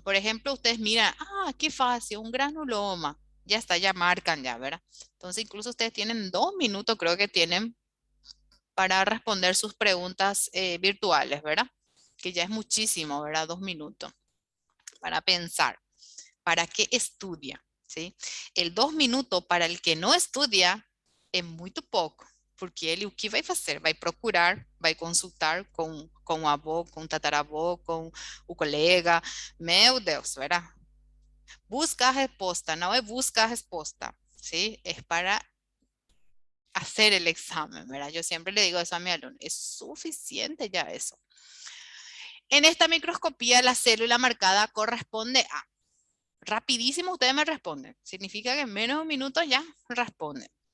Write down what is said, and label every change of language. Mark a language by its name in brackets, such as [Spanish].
[Spanish] Por ejemplo, ustedes miran, qué fácil, un granuloma. Ya está, ya marcan ya, ¿verdad? Entonces, incluso ustedes tienen 2 minutos, creo que tienen, para responder sus preguntas virtuales, ¿verdad? Que ya es muchísimo, ¿verdad? 2 minutos para pensar. ¿Para qué estudia? ¿Sí? El 2 minutos para el que no estudia [Portuguese] é muito pouco, porque ele o que vai fazer? Vai procurar, vai consultar com o avô, com o tataravô, com o colega. Meu Deus, ¿verdad? Busca a resposta, não é busca a resposta, ¿sí? [Spanish] Es para hacer el examen, ¿verdad? Yo siempre le digo eso a mi alumno, es suficiente ya eso. En esta microscopía, la célula marcada corresponde a... Rapidísimo ustedes me responden. Significa que en menos de un minuto ya responden.